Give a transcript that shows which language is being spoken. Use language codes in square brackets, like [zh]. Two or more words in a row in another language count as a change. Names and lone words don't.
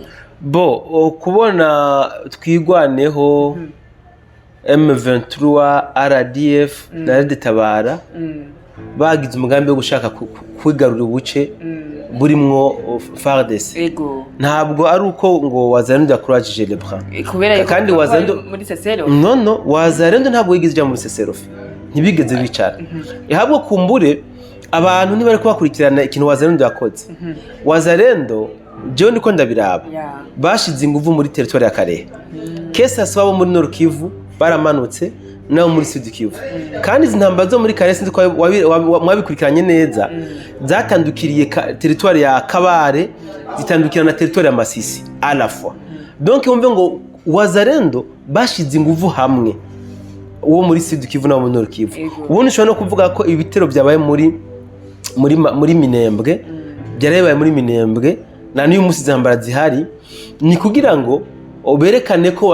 [rn] bo kubona twigwaneho M23 RDF na Tabara bagize umugambi wo gushaka kwigarura ubuce burimwo FARDC ntabwo ari uko ngo Wazalendo yakuraje rebra kandi Wazalendo muri Sesero Wazalendo ntabwo yigize ijya muri Sesero ntibigeze bicara ihabwo kumbure abantu ntibari kubakurikirana ikintu Wazalendo yakoze Wazalendo je niko ndabiraba bashize inguvu muri territoire ya Karehe kesa swabo muri Nord Kivu baramanutse naho muri Sud Kivu kandi izi ntambara zo muri Karehe sinzi ko mwabikurikiranye neza zatandukiriye territoire ya Kabare zitandukira na territoire ya Masisi [fr] à la fois donc [rn] umve ngo Wazalendo bashize inguvu hamwe uwo muri Sud Kivu na muri Nord Kivu ubundi ushobora no kuvuga ko ibitero byabaye muri Minembwe byarabaye muri Minembwe na n'uyu munsi zambara zihari ni kugira ngo berekane ko